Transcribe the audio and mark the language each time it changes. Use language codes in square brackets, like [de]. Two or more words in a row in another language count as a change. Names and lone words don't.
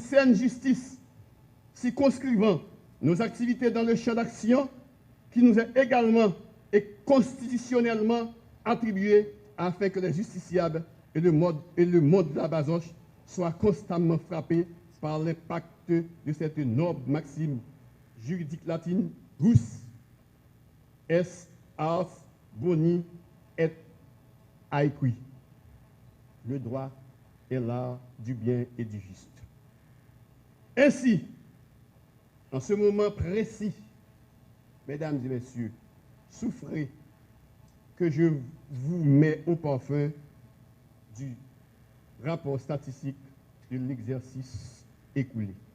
[fr] saine justice, circonscrivant nos activités dans le champ d'action qui nous est également et constitutionnellement attribué afin que les justiciables et le monde de la basoche soient constamment frappés par l'impact de cette noble maxime juridique latine, [la] Rus est ars boni et aequi. [fr] Le droit est l'art du bien et du juste. Ainsi, en ce moment précis, mesdames et messieurs, souffrez que je vous mets au parfum du rapport statistique de l'exercice écoulé.